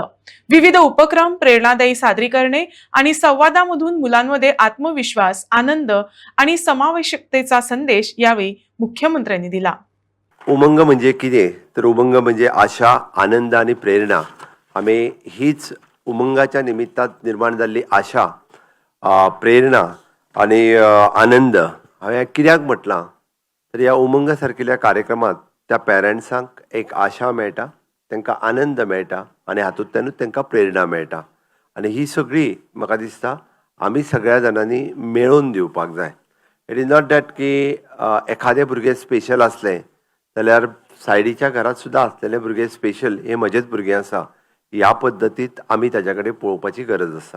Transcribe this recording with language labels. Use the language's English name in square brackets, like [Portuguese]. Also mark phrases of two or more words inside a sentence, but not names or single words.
[Marathi] विविध उपक्रम, प्रेरणादायी सादरीकरणे आणि संवादामधून मुलांमध्ये आत्मविश्वास, आनंद आणि समावेशकतेचा संदेश यावेळी मुख्यमंत्र्यांनी दिला. [Konkani] उमंग म्हणजे कितें तर उमंग म्हणजे आशा, आनंद आणि प्रेरणा. आम्ही हीच उमंगाच्या निमित्तात निर्माण झालेली आशा, प्रेरणा आणि आनंद हांवें कित्याक म्हटलां तर ह्या उमंगा सारकिल्या कार्यक्रमात त्या पॅरंट्सांक एक आशा मेळटा, तांकां आनंद मेळटा आणि हातूंतल्यानूच तांकां प्रेरणा मेळटा. आणि ही सगळी म्हाका दिसता आमी सगळ्या जाणांनी मेळोवन दिवपाक जाय. [English] it is not that [Konkani] की एखादे भुरगे स्पेशल असले जाल्यार सायडीच्या घरात सुद्दां असलेले भुरगे स्पेशल हे म्हजेच भुरगे आसा ह्या पद्दतीत आमी ताच्या कडेन पळोवपाची गरज आसा.